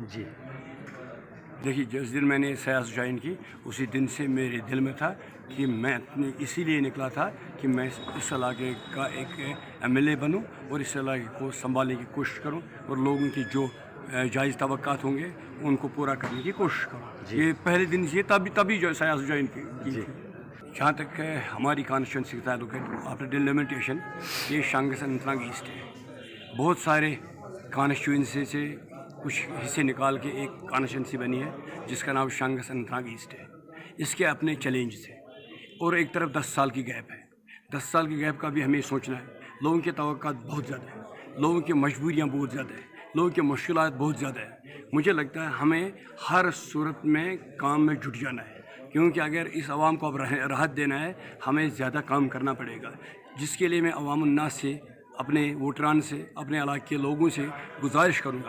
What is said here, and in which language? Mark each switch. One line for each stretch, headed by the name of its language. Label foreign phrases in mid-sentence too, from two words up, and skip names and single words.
Urdu: جی دیکھیے, جس دن میں نے سیاست جوائن کی اسی دن سے میرے دل میں تھا کہ میں اسی لیے نکلا تھا کہ میں اس علاقے کا ایک ایم ایل اے بنوں اور اس علاقے کو سنبھالنے کی کوشش کروں, اور لوگوں کی جو جائز توقعات ہوں گے ان کو پورا کرنے کی کوشش کروں. یہ پہلے دن سے تبھی جو سیاست جوائن کی تھی. جہاں تک ہماری کانسٹیچوئنسی کا تعلق ہے,
English: after delimitation
Urdu: یہ شانگس اننت ناگ ایسٹ ہے. بہت سارے کانسٹیچوئنسی سے کچھ حصے نکال کے ایک کانسٹیچوئنسی بنی ہے جس کا نام شانگس اننت ناگ ایسٹ ہے. اس کے اپنے چیلنجز ہیں, اور ایک طرف 10 سال کی گیپ ہے. 10 سال کی گیپ کا بھی ہمیں سوچنا ہے. لوگوں کی توقعات بہت زیادہ ہیں, لوگوں کی مجبوریاں بہت زیادہ ہے، لوگوں کی مشکلات بہت زیادہ ہے. مجھے لگتا ہے ہمیں ہر صورت میں کام میں جٹ جانا ہے، کیونکہ اگر اس عوام کو اب راحت دینا ہے ہمیں زیادہ کام کرنا پڑے گا، جس کے لیے میں عوام الناس سے، اپنے ووٹران سے، اپنے علاقے کے لوگوں سے گزارش کروں گا.